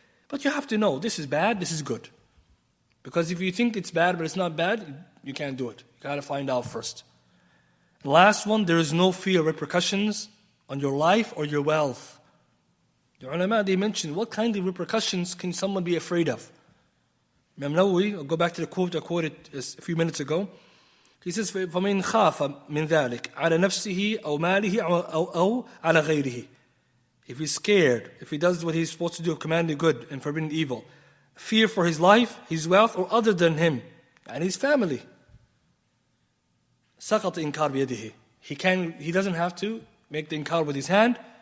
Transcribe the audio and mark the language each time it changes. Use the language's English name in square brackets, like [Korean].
[English] But you have to know, this is bad, this is good. Because if you think it's bad but it's not bad, you can't do it. You got to find out first. The last one, there is no fear of repercussions on your life or your wealth. The ulama, they mentioned, what kind of repercussions can someone be afraid of? Imam Nawawi, I'll go back to the quote I quoted a few minutes ago. He says, [Arabic] فَمَنْ خَافَ مِنْ ذَلِكَ عَلَى نَفْسِهِ أَوْ مَالِهِ أَوْ عَلَى غَيْرِهِ. [English] If he's scared, if he does what he's supposed to do, commanding good and forbidding evil, fear for his life, his wealth, or other than him, and his family. [Arabic] سَقَطَ إِنْكَارْ بِيَدِهِ. [English] He doesn't have to make the inkar with his hand.